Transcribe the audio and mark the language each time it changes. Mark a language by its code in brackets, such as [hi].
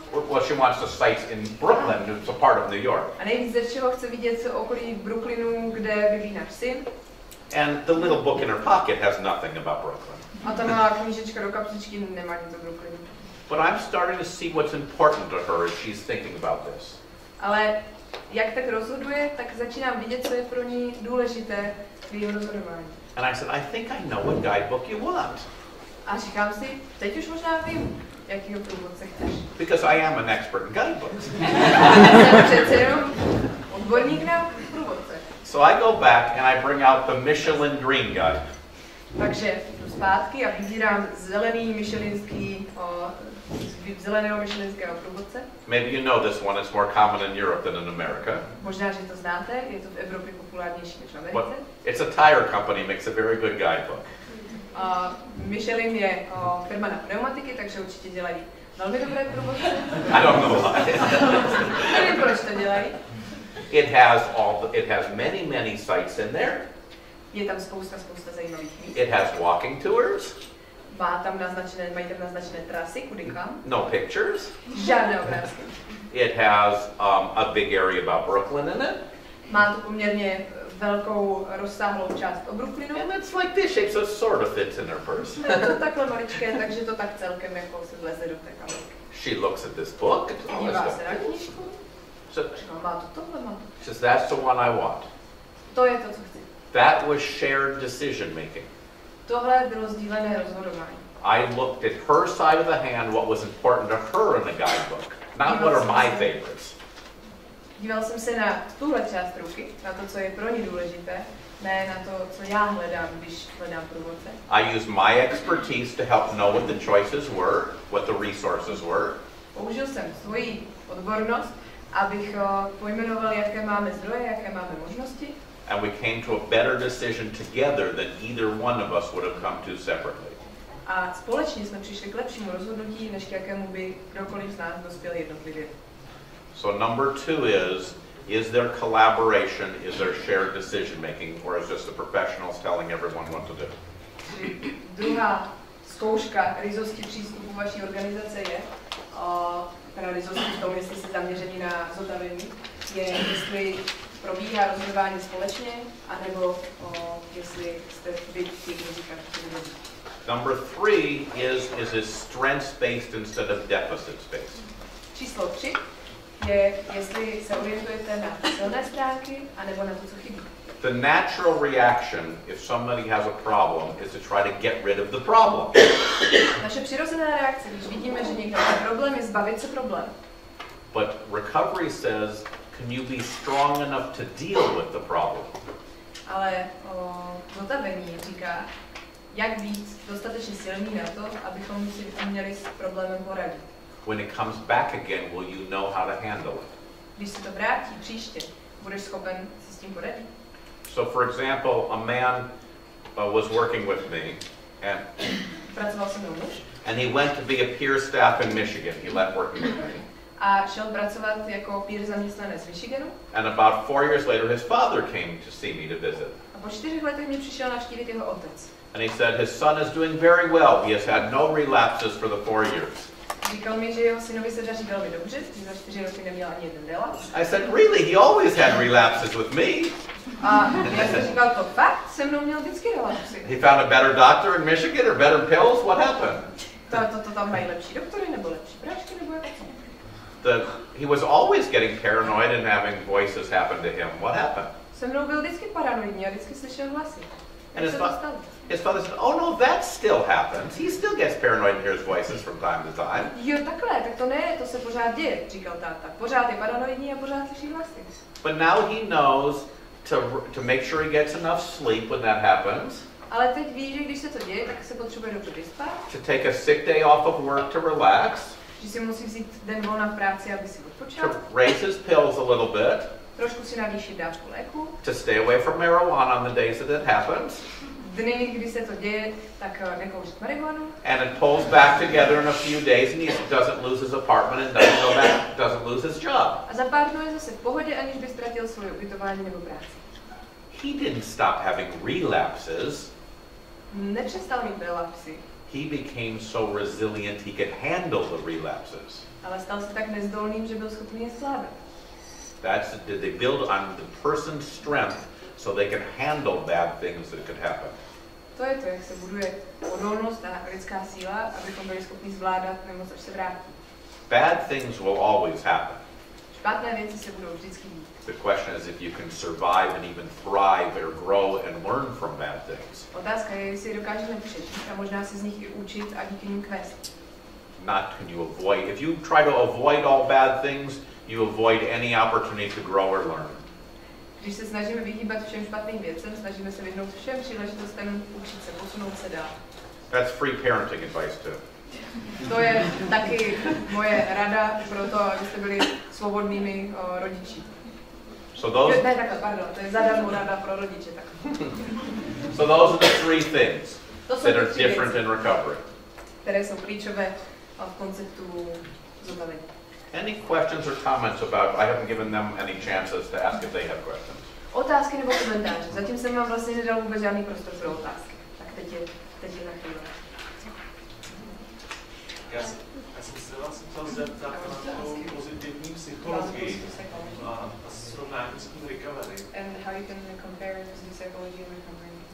[en] Well, she wants the sites in Brooklyn. It's a part of New York. [cs] A nejvíc ze všeho chce vidět okolí Brooklynu, kde bydlí náš syn. [en] And the little book in her pocket has nothing about Brooklyn. [cs] A ta malá knížečka do kapsičky nemá nic o Brooklynu. [en] But I'm starting to see what's important to her as she's thinking about this. [cs] Ale jak tak rozhoduje, tak začínám vidět, co je pro ní důležité v jejím rozhodování. [en] And I said, I think I know what guidebook you want. [cs] A říkám si, teď už možná vím, jakýho průvodce chceš. [en] Because I am an expert in guidebooks. [cs] Jsem přece jenom odborník na průvodce. [en] So I go back and I bring out the Michelin Green Guide. [cs] Takže jdu zpátky a vybírám zelený michelinský zeleného myšlenského průvodce. [en] Maybe you know this one, it's more common in Europe than in America. [cs] Možná, že to znáte, je to v Evropě populárnější než v Americe. [en] But it's a tire company, makes a very good guidebook. [cs] Michelin je firma na pneumatiky, takže určitě dělají velmi dobré průvodce. [en] I don't know why. [cs] Nevím, proč to dělají. [en] It has many sites in there. [cs] Je tam spousta zajímavých míst. [en] It has walking tours. [cs] Mají tam naznačené trasy, kudy kam. [en] No pictures. [cs] Žádné obrázky. [en] It has a big area about Brooklyn in it. [cs] Má to poměrně velkou rozsáhlou část o Brooklynu. [en] And it's like this shape, so it sort of fits in her purse. [cs] Je to takhle maličké, takže to tak celkem jako se vleze do té kabelky. [en] She looks at this book. [cs] Dívá se na knížku. Má to tohle, má to. [en] Says, that's the one I want. [cs] To je to, co chci. [en] That was shared decision making. [cs] Tohle bylo sdílené rozhodování. [en] I looked at her side of the hand, what was important to her in the guidebook, not what are my favorites. [cs] Díval jsem se na tuhle část ruky, na to, co je pro ní důležité, ne na to, co já hledám, když hledám průvodce. [en] I used my expertise to help know what the choices were, what the resources were. [cs] Použil jsem svoji odbornost, abych pojmenoval, jaké máme zdroje, jaké máme možnosti. [en] And we came to a better decision together than either one of us would have come to separately. [cs] A společně jsme přišli k lepšímu rozhodnutí, než k jakému by kdokoliv z nás dospěl jednotlivě. [en] So number 2 is there collaboration, is there shared decision making, or is just the professionals telling everyone what to do? [cs] Druhá zkouška ryzosti přístupu vaší organizace je, teda ryzosti v tom, jestli jste zaměření na zotavení, je, jestli probíhá rozhodování společně, anebo jestli jste vy ti, kdo říkáte, co budete. [en] Number 3 is it strengths-based instead of deficits-based? [cs] Číslo 3 je, jestli se orientujete na silné stránky, anebo na to, co chybí. [en] The natural reaction, if somebody has a problem, is to try to get rid of the problem. [cs] Naše přirozená reakce, když vidíme, že někdo má problém, je zbavit se problému. [en] But recovery says, can you be strong enough to deal with the problem? [cs] Ale zotavení říká, jak být dostatečně silný na to, abychom si uměli s problémem poradit. [en] When it comes back again, will you know how to handle it? [cs] Když se to vrátí příště, budeš schopen si s tím poradit. [en] So for example, a man was working with me and [cs] Pracoval se mnou muž. [en] And he went to be a peer staff in Michigan. He left working with me. [cs] A šel pracovat jako peer zaměstnanec z Michiganu. [en] And about 4 years later, his father came to see me to visit. [cs] A po 4 letech mě přišel navštívit jeho otec. [en] And he said his son is doing very well. He has had no relapses for the 4 years. [cs] Říkal mi, že jeho synovi se daří velmi dobře, že za 4 roky neměl ani jeden relapse. [en] I said, really? He always had relapses with me. [cs] A já jsem říkal, to fakt, se mnou měl vždycky relapsy. [en] He found a better doctor in Michigan or better pills? What happened? [cs] To tam mají lepší doktory, nebo lepší prášky, nebo jako co? [en] He was always getting paranoid and having voices happen to him. What happened? [cs] Se mnou byl vždycky paranoidní a vždycky slyšel hlasy. [en] And his father said, oh no, that still happens. He still gets paranoid and hears voices from time to time. [cs] Jo, takhle, tak to ne, to se pořád děje, říkal táta. Pořád je paranoidní a pořád slyší hlasy. [en] But now he knows to make sure he gets enough sleep when that happens. [cs] Ale teď ví, že když se to děje, tak se potřebuje dobře vyspat. [en] To take a sick day off of work to relax. [cs] Že si musí vzít den volna v práci, aby si odpočal. [en] To raise his pills a little bit. [cs] Trošku si navýšit dávku léku. [en] To stay away from marijuana on the days that it happens. [cs] Dny, kdy se to děje, tak nekouřit marihuanu. [en] And it pulls back together in a few days and he doesn't lose his apartment and doesn't lose his job. [cs] A za pár dnů je zase v pohodě, aniž by ztratil svoje ubytování nebo práci. [en] He didn't stop having relapses. [cs] Nepřestal mít relapsy. [en] He became so resilient he could handle the relapses. [cs] Ale stal se tak nezdolným, že byl schopný je zvládat. [en] They build on the person's strength so they can handle bad things that could happen. [cs] To je to, jak se buduje odolnost a lidská síla, abychom byli schopni zvládat nemoc, až se vrátí. [en] Bad things will always happen. [cs] Špatné věci se budou vždycky dít. [en] The question is if you can survive and even thrive or grow and learn from bad things. [cs] Otázka je, jestli dokážeme přežít a možná se z nich i učit a díky nim kvést. [en] Not can you avoid. If you try to avoid all bad things, you avoid any opportunity to grow or learn. [cs] Když se snažíme vyhýbat všem špatným věcem, snažíme se vyhnout všem příležitostem učit se, posunout se dál. [en] That's free parenting advice too. [cs] To je taky moje rada pro to, abyste byli svobodnými rodiči. [en] So those, [cs] Ne, takhle, pardon, to je zadarmo rada pro rodiče. Tak. [en] so those are the three things [cs] To jsou [en] that are [cs] ty tři [en] different [cs] věci, [en] in recovery. [cs] které jsou klíčové v konceptu zotavení. [en] Any questions or comments about, I haven't given them any chances to ask if they have questions. [cs] Otázky nebo komentáře. Zatím jsem vám vlastně nedal vůbec žádný prostor pro otázky. Tak teď je na chvíli. Já jsem se vás chtěl zeptat na tu pozitivní psychologii a srovnání s tím recovery. [en] And how you can compare positive psychology and recovery?